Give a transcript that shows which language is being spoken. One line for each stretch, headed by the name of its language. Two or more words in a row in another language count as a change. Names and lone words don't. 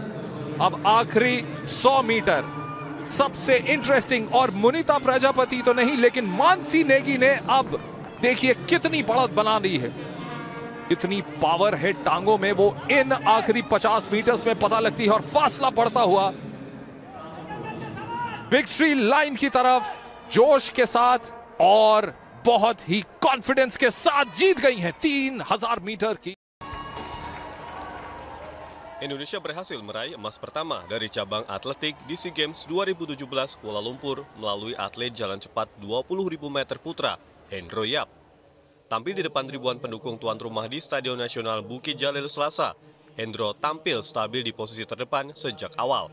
Hindi: अब आखिरी 100 मीटर सबसे इंटरेस्टिंग और मुनिता प्रजापति तो नहीं लेकिन मानसी नेगी ने अब देखिए कितनी बढ़त बना ली है, इतनी पावर है टांगों में, वो इन आखिरी 50 मीटर्स में पता लगती है और फासला बढ़ता हुआ
English: victory line
Hindi: की तरफ जोश के साथ और बहुत ही कॉन्फिडेंस के साथ जीत गई हैं 3000 मीटर की।
Indonesian: Indonesia berhasil meraih emas pertama dari cabang atletik di SEA Games 2017 Kuala Lumpur melalui atlet jalan cepat 20.000 meter putra, Hendro Yap. Tampil di depan ribuan pendukung tuan rumah di Stadion Nasional Bukit Jalil Selasa, Hendro tampil stabil di posisi terdepan sejak awal.